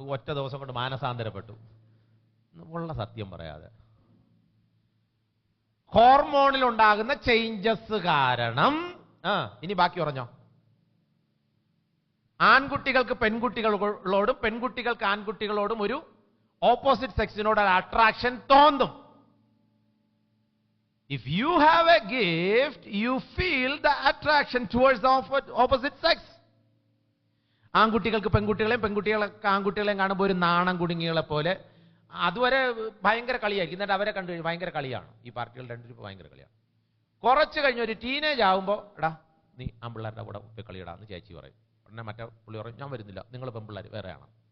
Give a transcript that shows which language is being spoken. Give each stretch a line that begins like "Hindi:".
Malayalam: ഒറ്റ ദിവസം കൊണ്ട് മാനസാന്തരപ്പെട്ടു. ഉള്ള സത്യം പറയാതെ ഹോർമോണിൽ ഉണ്ടാകുന്ന ചേഞ്ചസ് കാരണം. ഇനി ബാക്കി പറഞ്ഞോ. ആൺകുട്ടികൾക്ക് പെൺകുട്ടികളോടും പെൺകുട്ടികൾക്ക് ആൺകുട്ടികളോടും ഒരു ഓപ്പോസിറ്റ് സെക്സിനോട് അട്രാക്ഷൻ തോന്നും.
English: If you have a gift, you feel the attraction towards the opposite sex.
Malayalam: ആൺകുട്ടികൾക്ക് പെൺകുട്ടികളെയും പെൺകുട്ടികൾക്ക് ആൺകുട്ടികളെയും കാണുമ്പോൾ ഒരു നാണം കുടുങ്ങികളെ പോലെ അതുവരെ ഭയങ്കര കളിയായിരിക്കും. എന്നിട്ട് അവരെ കണ്ടു കഴിഞ്ഞാൽ ഭയങ്കര കളിയാണ്. ഈ പാർട്ടികൾ രണ്ടുപേരും ഭയങ്കര കളിയാണ്. കുറച്ച് കഴിഞ്ഞ് ഒരു ടീനേജ് ആകുമ്പോൾ എടാ നീ ആൺപിള്ളേരുടെ കൂടെ പോയി കളിയിടാന്ന് ചേച്ചി പറയും. ഉടനെ മറ്റേ പുള്ളി പറയും ഞാൻ വരുന്നില്ല, നിങ്ങൾ പെൺപിള്ളേർ വേറെയാണ്.